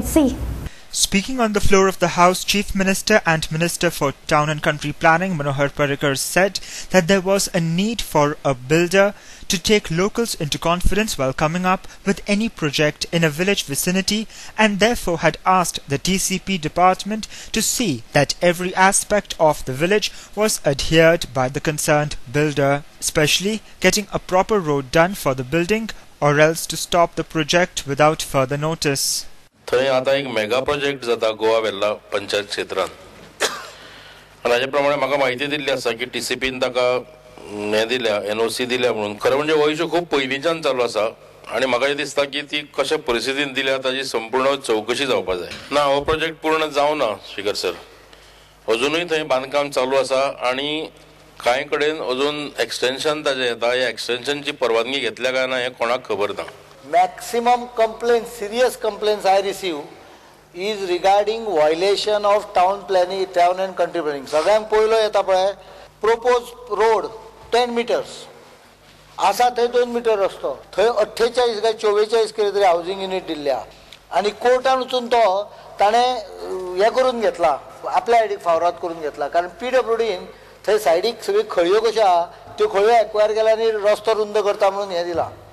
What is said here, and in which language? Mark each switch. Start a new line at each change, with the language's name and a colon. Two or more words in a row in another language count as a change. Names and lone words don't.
English: Speaking on the floor of the House, Chief Minister and Minister for Town and Country Planning Manohar Parrikar said that there was a need for a builder to take locals into confidence while coming up with any project in a village vicinity, and therefore had asked the TCP department to see that every aspect of the village was adhered by the concerned builder, especially getting a proper road done for the building, or else to stop the project without further notice.
Konkani: थंय आता एक मेगा प्रोजेक्ट जाता गोवा वेल्ला पंचायत क्षेत्रांत आनी हाजे प्रमाणे म्हाका म्हायती दिल्ली आसा की TCPन ताका हे दिल्या NOC दिल्या म्हणून. खरें म्हणजे हो इश्यू खूब पयलींच्यान चालू आसा आनी म्हाका दिसता की ती कशा परिस्थितीन दिल्या ताची संपूर्ण चवकशी जावपाक जाय. ना हो प्रोजेक्ट पूर्ण जावना
English: Speaker sir.
Konkani: अजुनूय थंय बांदकाम चालू आसा आनी कांय कडेन अजून एक्सटेंशन ताजें येता. ह्या एक्सटेंशनची परवानगी घेतल्या काय ना हें कोणाक खबर ना.
English: Maximum complaints, serious complaints I receive is regarding violation of town planning, town and country planning.
Konkani: सगळ्यांक पयलो येता पळय
English: proposed road 10 meters
Konkani: आसा थंय 2 मीटर रस्तो, थंय 48 काय 44 कितें तरी
English: housing unit
Konkani: दिल्ल्या आनी कोर्टान वचून तो ताणें हे करून घेतला, आपल्या आयडीक फावरात करून घेतला. कारण PWDन थंय सायडीक सगळी खळयो कश्यो आहा त्यो खळयो एक्वायर केल्या आनी रस्तो रुंद करता म्हणून हे दिला.